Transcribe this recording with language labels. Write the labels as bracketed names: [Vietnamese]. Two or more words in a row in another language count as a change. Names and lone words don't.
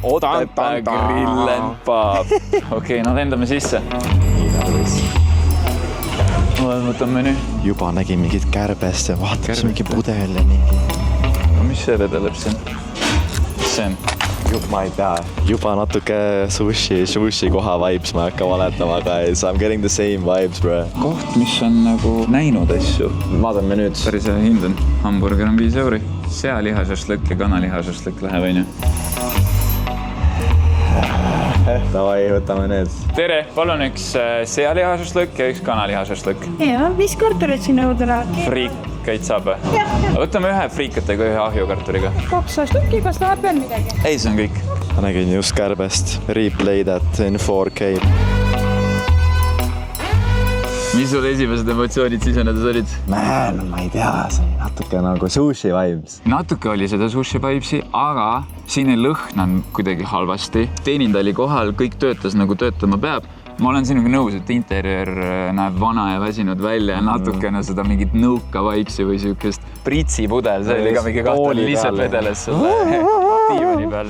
[Estonian] Otepää Grill and Pub. Okei, no lendame sisse. Võtame nüüd. Juba nägin mingit kärbest ja vaatab mingi pudel ja mingi. Mis see vedeleb siin? Mis see on? Ma ei tea. Juba natuke sushi koha vibes, ma ei hakka valetama, guys. [English] I'm getting the same vibes, bro. [Estonian] Koht, mis on nagu näinud asju. Vaatame nüüd. Päris hea hind on. Hamburger on 5 €. Sealihašašlõkk ja kanalihašašlõkk läheb, on ju. Davai, võtame need. Tere, palun üks sealihašašlõkk ja üks kanalihašašlõkk. Ja, 5 kartulit sinna juurde läheb. Friikaid saab? Jah. Võtame ühe friikatega, ühe ahjukartuliga. 2 stükki, kas tahab veel midagi? Ei, see on kõik. Ma nägin just kärbest. [English] Replay that in 4K. [Estonian] Mis sul esimesed emotsioonid sisenedes olid? Man, ma ei tea, see natuke nagu [English] sushi vibes. [Estonian] Natuke oli seda sushi vibesi, aga siin ei lõhnanud kuidagi halvasti. Teenindaja oli kohal, kõik töötas nagu töötama peab. Ma olen sinuga nõus, et interjöör näeb vana ja väsinud välja ja natukene seda mingit nõuka vibesi või siukest pritsipudel, see oli ka mingi kahtel lihtsalt vedeles selle diivani peal.